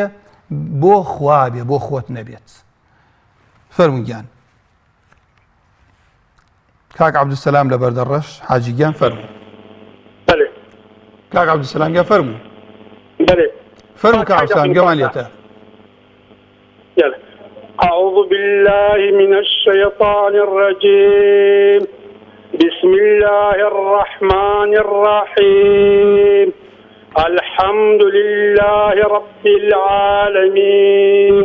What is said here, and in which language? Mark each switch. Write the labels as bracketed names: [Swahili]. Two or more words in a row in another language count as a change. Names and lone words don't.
[Central Kurdish] بۆ خوا بێ بۆ خۆت نەبێت فەرموویان کاک عەبدولسەلام لە بەردەڕەش حاجیگیان فەرموو بله کاک عەبدولسەلام گیان فەرموو بله فەرموو کاک عەبدولسەلام گەمان لێتە [Arabic] يلا أعوذ بالله من الشيطان الرجيم بسم الله الرحمن الرحيم الحمد لله رب العالمين